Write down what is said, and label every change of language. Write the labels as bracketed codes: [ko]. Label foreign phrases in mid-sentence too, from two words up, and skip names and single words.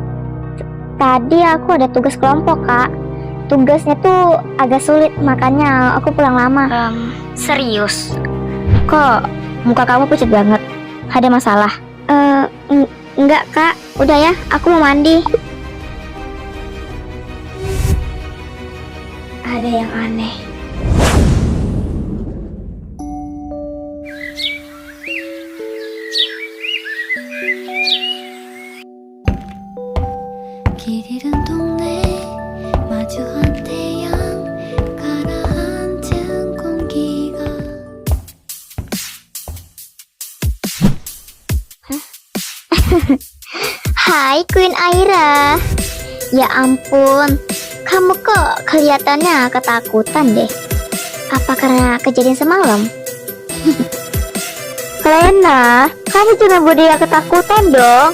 [id] Tadi aku ada tugas kelompok kak. Tugasnya tuh agak sulit, makanya aku pulang lama. Serius? Kok muka kamu pucat banget? Ada masalah? Enggak kak, udah ya, aku mau mandi. Ada yang aneh. [ko] 길 잃은 동네 마주한 태양 가라앉은 공기가 [id] Hai Queen Aira. Ya ampun, kamu kok kelihatannya ketakutan deh. Apa karena kejadian semalam? Lena, kamu jangan buat dia ketakutan dong.